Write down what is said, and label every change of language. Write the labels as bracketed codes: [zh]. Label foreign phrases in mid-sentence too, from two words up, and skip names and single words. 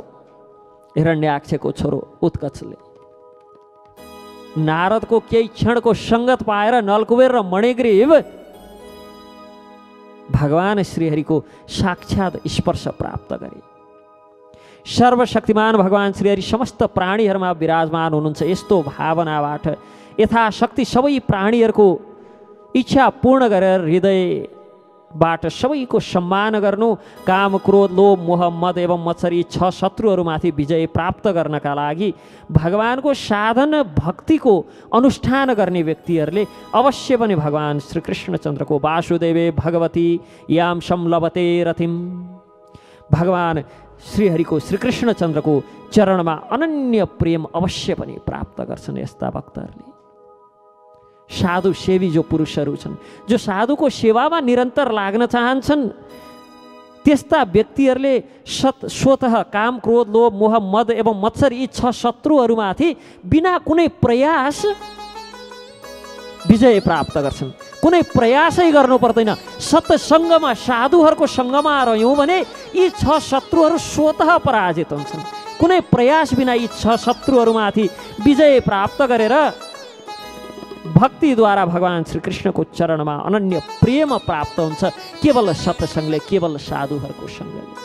[ne] हिरण्याक्षको छोरो उत्कचले नारदको केही क्षणको सङ्गत पाएर नलकुबेर र मणिग्रीव भगवान श्रीहरिको साक्षात स्पर्श प्राप्त गरे। सर्वशक्तिमान भगवान श्रीहरि समस्त प्राणीहरूमा विराजमान हुनुहुन्छ। यस्तो भावनाबाट यथाशक्ति सबै प्राणीहरूको इच्छा पूर्ण गरेर हृदयबाट सबैको सम्मान गर्नु, काम क्रोध लोभ मोह मद एवं मत्सर यी 6 शत्रुहरूमाथि विजय प्राप्त गर्नका लागि भगवानको साधन भक्तिको अनुष्ठान गर्ने व्यक्तिहरूले अवश्य पनि भगवान श्रीकृष्णचन्द्रको [sa] वासुदेवे भगवती याम संलभते रतिम, [ne] भगवान श्रीहरिको श्रीकृष्णचन्द्रको चरणमा अनन्य प्रेम अवश्य पनि प्राप्त गर्छन्। यस्ता भक्तहरूले साधु सेवी जो पुरुषहरू छन्, जो साधुको सेवामा निरन्तर लाग्न चाहन्छन्, त्यस्ता व्यक्तिहरूले स्वतः काम क्रोध लोभ मोह मद एवं मत्सर यी 6 शत्रुहरूमाथि बिना कुनै प्रयास विजय प्राप्त गर्छन्। कुनै प्रयासै गर्नु पर्दैन। सत्सङ्गमा साधुहरूको सङ्गमा रह्यौँ भने यी 6 शत्रुहरू स्वतः पराजित हुन्छन्। कुनै प्रयास बिना यी 6 शत्रुहरूमाथि विजय प्राप्त गरेर भक्तिद्वारा भगवान श्रीकृष्णको चरणमा अनन्य प्रेम प्राप्त हुन्छ, केवल सत्सङ्गले, केवल साधुहरूको सङ्गले।